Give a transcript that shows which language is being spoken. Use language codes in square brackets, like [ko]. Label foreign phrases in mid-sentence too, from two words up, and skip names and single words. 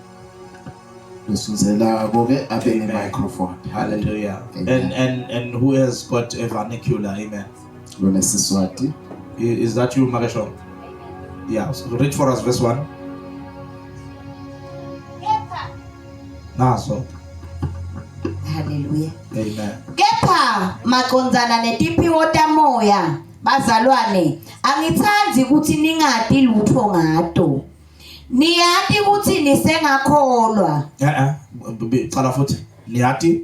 [en] Amen. Microphone. Hallelujah. Amen. And who has got a vernacular? Amen. Is that you, Magashon? Yeah. So read for us verse 1. So. Hallelujah. Amen. [ss] Kepha makonzana netiphiwo tamoya bazalwane angithandi ukuthi ningadi lutho ngato. Niyati ukuthi nisengakholwa. Cala futhi. Niyati